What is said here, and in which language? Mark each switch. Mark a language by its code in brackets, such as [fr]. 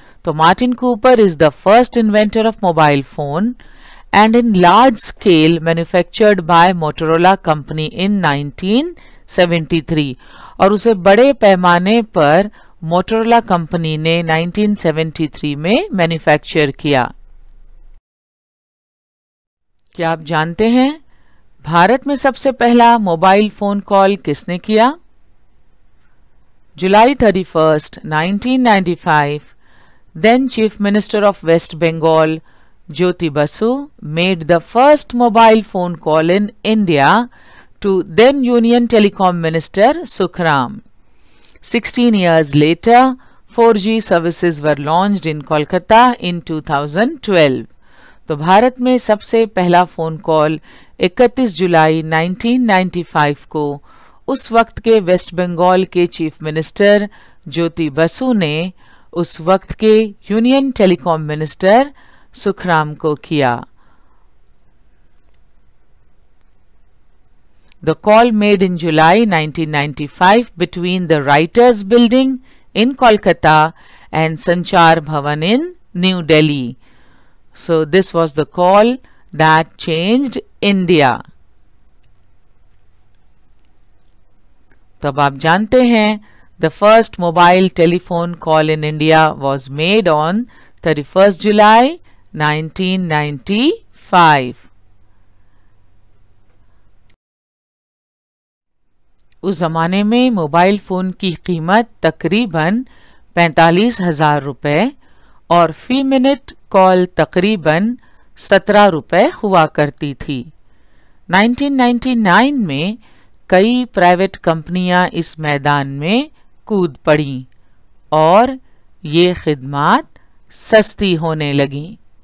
[en] तो Martin Cooper is the first inventor of mobile phone and in large scale manufactured by Motorola company in 1973 [hi] और उसे बड़े पैमाने पर मोटोरोला कंपनी ने 1973 में मैन्युफैक्चर किया। क्या आप जानते हैं भारत में सबसे पहला मोबाइल फोन कॉल किसने किया? [en] जुलाई 31, 1995 then Chief Minister of West Bengal Jyoti Basu made the first mobile phone call in India to then Union Telecom Minister Sukhram. 16 years later, 4G services were launched in Kolkata in 2012. [hi] तो भारत में सबसे पहला phone call 31 जुलाई 1995 को उस वक्त के waste Bengal के chief minister Jyoti Basu ने उस वक्त के यूनियन टेलीकॉम मिनिस्टर सुखराम को किया। [en] The call made in July 1995 between the Writers Building in Kolkata and Sanchar Bhavan in New Delhi. So this was the call that changed India. [hi] तब आप जानते हैं [en] the first mobile telephone call in India was made on 31st July 1995. [hi] उस जमाने में mobile phone की कीमत तकरीबन 45,000 रुपए और फी मिनट कॉल तकरीबन 17 रुपए हुआ करती थी। 1999 में कई प्राइवेट कंपनियां इस मैदान में कूद पड़ी और ये खिदमात सस्ती होने लगीं।